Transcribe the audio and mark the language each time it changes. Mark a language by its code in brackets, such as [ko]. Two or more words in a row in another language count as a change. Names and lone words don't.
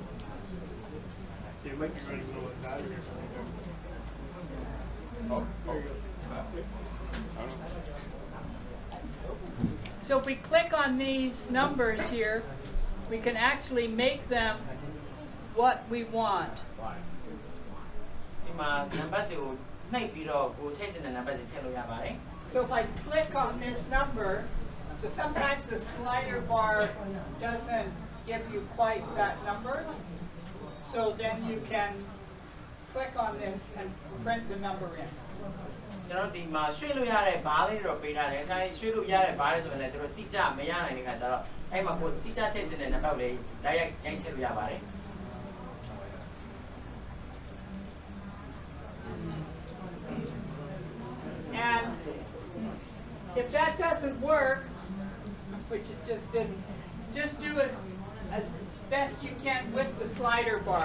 [en] It might be running low on battery or something. Oh, There you go. I don't know. So if we click on these numbers here, we can actually make them what we want. [my] ဒီမှာနံပါတ်တွေကိုနှိပ်ပြီးတော့ကိုထည့်ချင်တဲ့နံပါတ်တွေထည့်လို့ရပါတယ် [en] So if I click on this number, So sometimes the slider bar doesn't give you quite that number. So then you can click on this and print the number in. [my] ကျွန်တော်ဒီမှာရွှေ့လို့ရတဲ့ဘားလေးတော့ပေးထားတယ်။ဆိုင်ရွှေ့လို့ရတဲ့ဘားလေးဆိုရင်လည်းကျွန်တော်တိကျမရနိုင်တဲ့ခါကျတော့အဲ့မှာကိုတိကျချိန်ချင်တဲ့နံပါတ်လေးတိုက်ရိုက်ရိုက်ထည့်လို့ရပါတယ်။ [en] And if that doesn't work, which it just didn't, just do as best you can with the slider bar.